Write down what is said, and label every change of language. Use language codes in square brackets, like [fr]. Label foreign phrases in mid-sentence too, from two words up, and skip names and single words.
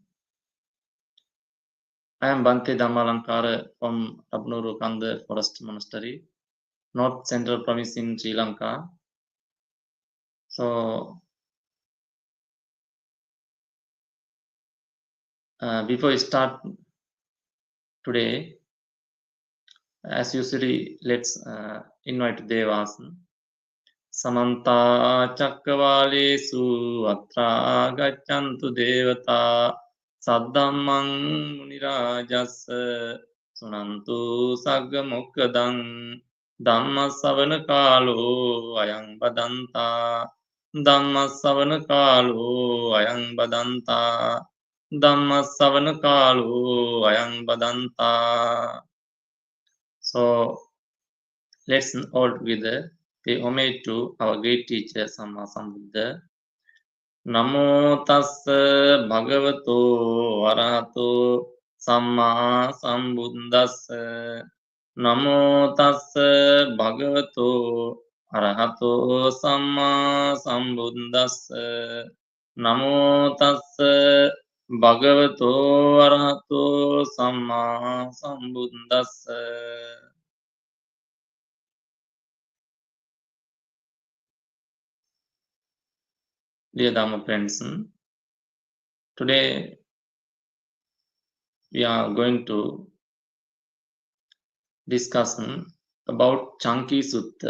[en] I am Bhante Dhammalankara from Abnuru Kanda Forest Monastery, North Central Province in Sri Lanka. So, before we start today, as usually, let's invite Devas. [pi] Samanta Chakravalesu Atra Gachantu Devata Saddhammang Munirajas Sunantu Sagga Mokkadang Dhamma Savana Kalo Ayang Badanta Dhamma Savana Kalo Ayang Badanta Dhamma Savana Kalo Ayang Badanta. [en] So let's all together pay homage to our great teacher Samma Sambuddha. [pi] Namo tassa bhagavato arahato samma sambuddhassa. Namo tassa bhagavato arahato samma sambuddhassa. Namo tassa bhagavato arahato samma sambuddhassa. [en] Dear Dhamma friends, today we are going to discuss about Caṅkīsuttaṃ.